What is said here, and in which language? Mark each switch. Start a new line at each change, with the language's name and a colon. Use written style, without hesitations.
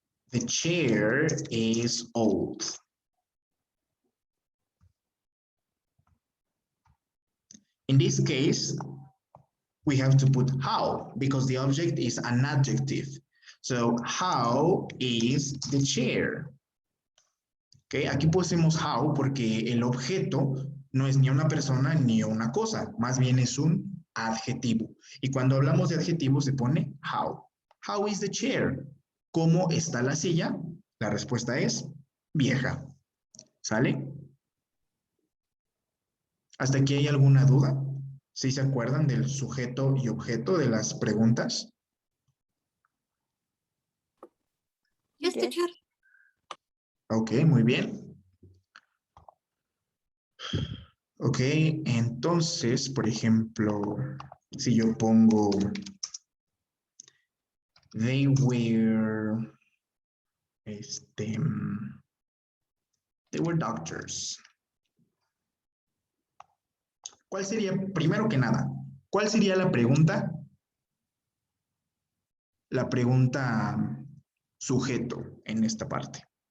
English: The chair is old. In this case, we have to put how because the object is an adjective. So how is the chair?
Spanish: Okay, aquí pusimos how porque el objeto no es ni una persona ni una cosa, más bien es un adjetivo. Y cuando hablamos de adjetivo se pone how.
English: How is the chair?
Spanish: ¿Cómo está la silla? La respuesta es vieja. ¿Sale? ¿Hasta aquí hay alguna duda? ¿Sí se acuerdan del sujeto y objeto de las preguntas?
English: Yes, teacher.
Spanish: Ok, muy bien. Ok, entonces, por ejemplo, si yo pongo
English: they were they were doctors.
Spanish: ¿Cuál sería, primero que nada, cuál sería la pregunta? La pregunta sujeto en esta parte.